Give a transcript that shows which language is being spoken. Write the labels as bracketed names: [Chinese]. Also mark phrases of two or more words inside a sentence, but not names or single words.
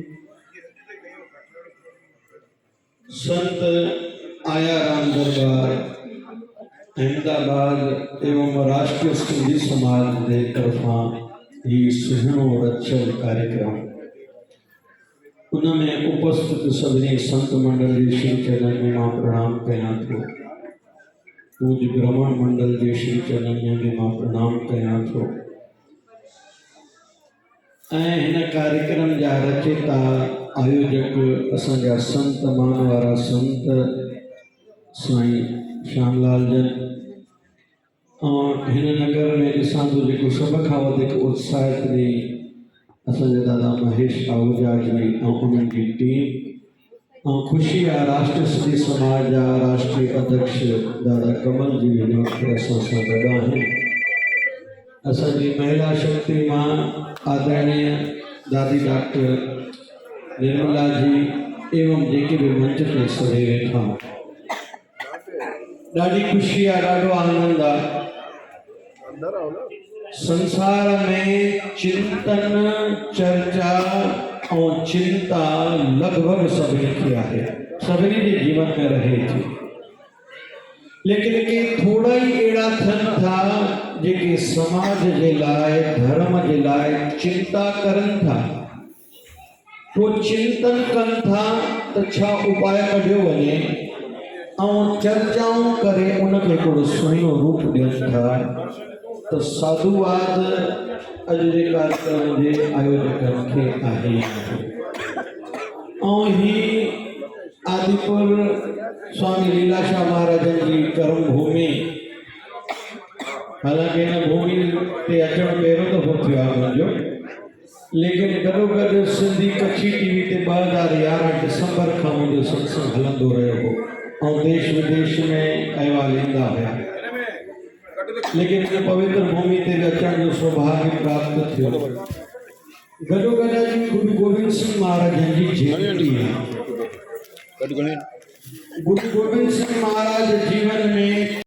[Sindhi] संत आया राम दरबार अहमदाबाद एवं राष्ट्रीय सिंधी समाज के तरफा ही सुहिणो रचल कार्यक्रम उनमें उपस्थित सभी संत मंडल के श्री चरण में मां प्रणाम कयां थो। पूज्य ब्राह्मण मंडल के श्री चरण में भी मां प्रणाम कयां थो। इन कार्यक्रम जा रचयिता आयोजक असांजा संत मान वारा संत साईं श्यामलाल जन और हिन नगर में ॾिसां थो जेको सभ खां वधीक उत्साहित ॾेई असांजे दादा महेश आहूजा जी ऐं उन्हनि जी टीम ऐं ख़ुशी आहे राष्ट्रीय सिंधी समाज जा राष्ट्रीय अध्यक्ष दादा कमल जी हिन वक़्तु असां सां गॾु आहिनि। असांजी महिला शक्ति मां आदरणीय दादी डॉक्टर निर्मला जी एवं जेके भी मंच ते सभई वेठा ॾाढी ख़ुशी आहे, ॾाढो आनंद आहे। [Hindi] संसार में चिंतन चर्चा और चिंता लगभग सभी की है, सभी के जीवन में रहे थी, [Sindhi] लेकिन के थोड़ा ही अड़ा थियन था जेके समाज के लाए धर्म के लाए चिंता करन था। वो चिंतन कन था तो छा उपाय कढियो वञे और चर्चाओं करे उनके को सुहिणो रूप ॾियनि था। तो साधुवाद अज जे कार्यक्रम के आयोजकन के आहे और ही आदिपुर स्वामी लीलाशाह महाराजन की कर्म भूमि। हालांकि इन भूमि ते अचण पहिरों दफ़ो थियो आहे मुंहिंजो, लेकिन गॾोगॾु सिंधी कच्छी टीवी ते 2011 दिसंबर खां मुंहिंजो सत्संग हलंदो रहियो हो और देश विदेश में अहवाल ईंदा हुआ, लेकिन इन पवित्र भूमि ते अचण जो सौभाग्य प्राप्त थियो। गॾोगॾु गुरु गोविंद सिंह महाराज जी जयंती है। गुरु गोविंद सिंह महाराज जीवन में